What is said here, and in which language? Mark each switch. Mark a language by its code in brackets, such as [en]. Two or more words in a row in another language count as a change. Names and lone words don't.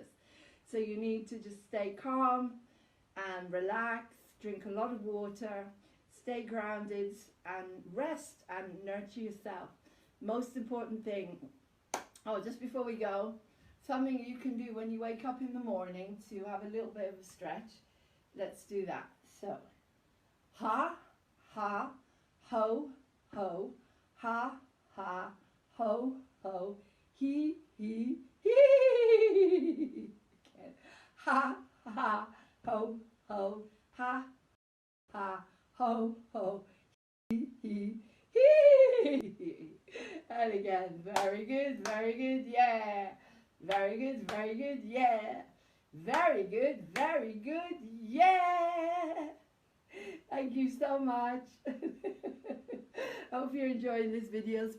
[en] So you need to just stay calm and relax, drink a lot of water, stay grounded and rest and nurture yourself. Most important thing, just before we go, something you can do when you wake up in the morning to have a little bit of a stretch. Let's do that. So, ha, ha, ho, ho, ha, ha, ho, ho, he, he. Again. Ha, ha, ho, ho, ha, ha, ho, ho, he. And again, very good, yeah. Very good, yeah. Very good, yeah. Thank you so much. Hope you're enjoying these videos.